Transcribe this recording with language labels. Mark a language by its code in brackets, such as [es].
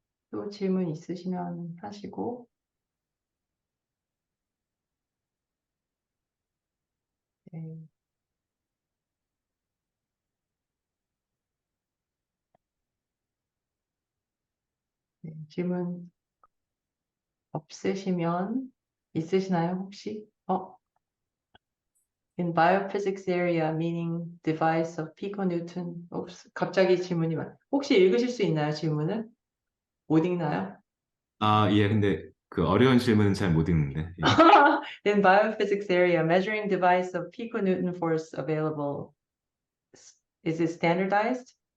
[ko] 또 질문 있으시면 하시고, 네, 네, 질문 없으시면 있으시나요, 혹시? [en] In biophysics area, meaning device of piconewton. [ko] 갑자기 질문이 혹시 읽으실 수 있나요, 질문을? 못 읽나요? 예, 근데 그 어려운 질문은 잘 못 읽는데. 예. [en] In biophysics area, measuring device of piconewton force available, is it standardized?